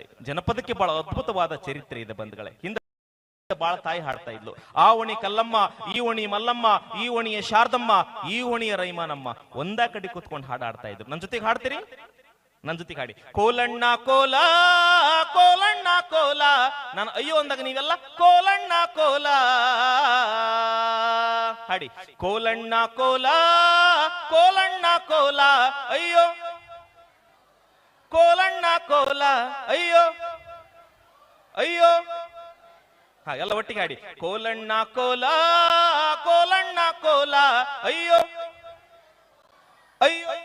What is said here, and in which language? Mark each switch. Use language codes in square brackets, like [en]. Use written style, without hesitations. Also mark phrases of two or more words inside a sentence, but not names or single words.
[kn] ಜನಪದಕ್ಕೆ ಬಹಳ ಅದ್ಭುತವಾದ ಚರಿತ್ರೆ ಇದೆ ಬಂಧುಗಳೇ. ಹಿಂದೆ ಬಾಳ ತಾಯಿ ಹಾಡ್ತಾ ಇದ್ಲು, ಆ ಓಣಿ ಕಲ್ಲಮ್ಮ, ಈ ಓಣಿ ಮಲ್ಲಮ್ಮ, ಈ ಓಣಿಯ ಶಾರದಮ್ಮ, ಈ ಓಣಿಯ ರೈಮಾನಮ್ಮ. ಒಂದ ಕಡೆ ಕೂತ್ಕೊಂಡು ಹಾಡಾಡ್ತಾ ಇದ್ರು. ನನ್ನ ಜೊತೆಗೆ ಹಾಡ್ತೀರಿ? ನನ್ನ ಜೊತೆಗೆ ಹಾಡಿ. ಕೋಲಣ್ಣ ಕೋಲ, ಕೋಲಣ್ಣ ಕೋಲ. ನಾನು ಅಯ್ಯೋ ಅಂದಾಗ ನೀವೆಲ್ಲ ಕೋಲಣ್ಣ ಕೋಲ ಹಾಡಿ. ಕೋಲಣ್ಣ ಕೋಲ, ಕೋಲಣ್ಣ ಕೋಲ, ಅಯ್ಯೋ ಕೋಲಣ್ಣ ಕೋಲ, ಅಯ್ಯೋ ಅಯ್ಯೋ. ಎಲ್ಲ ಒಟ್ಟಿಗೆ ಹಾಡಿ. ಕೋಲಣ್ಣ ಕೋಲ, ಕೋಲಣ್ಣ ಕೋಲ, ಅಯ್ಯೋ ಅಯ್ಯೋ.